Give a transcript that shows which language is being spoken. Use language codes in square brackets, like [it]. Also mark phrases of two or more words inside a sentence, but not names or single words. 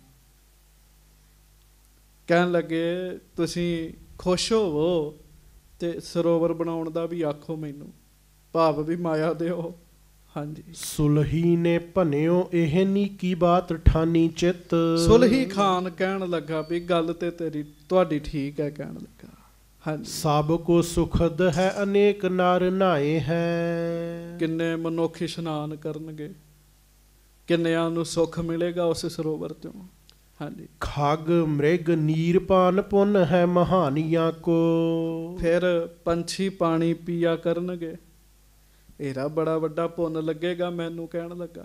[pa] ਕਹਿਣ ਲੱਗੇ ਤੁਸੀਂ ਖੁਸ਼ ਹੋਵੋ ਤੇ ਸਰੋਵਰ ਬਣਾਉਣ ਦਾ ਵੀ ਆਖੋ, ਮੈਨੂੰ ਭਾਵ ਵੀ ਮਾਇਆ ਦਿਓ। ਹਾਂਜੀ। ਸੁਲਹੀ [bra] ਨੇ ਭਨਿਓ ਇਹ ਨੀਕੀ ਬਾਤ ਠਾਨੀ ਚਿੱਤ। [pa] ਸੁਲਹੀ ਖਾਨ ਕਹਿਣ ਲੱਗਾ ਵੀ ਗੱਲ ਤੇ ਤੇਰੀ ਤੁਹਾਡੀ ਠੀਕ ਹੈ। ਕਹਿਣ ਲੱਗਾ हाँ [bra] सब को सुखद है अनेक नर नहाए है। [pa] ਕਿੰਨੇ ਮਨੁੱਖ ਇਸ਼ਨਾਨ ਕਰਨਗੇ, ਕਿੰਨਿਆਂ ਨੂੰ ਸੁਖ ਮਿਲੇਗਾ ਉਸ ਸਰੋਵਰ ਚੋਂ। ਹਾਂ ਜੀ। [bra] खग मृग नीरपान पुन है महानिया को। [pa] ਫਿਰ ਪੰਛੀ ਪਾਣੀ ਪੀਆ ਕਰਨਗੇ, ਏਰਾ ਬੜਾ ਵੱਡਾ ਪੁੰਨ ਲੱਗੇਗਾ ਮੈਨੂੰ ਕਹਿਣ ਲੱਗਾ।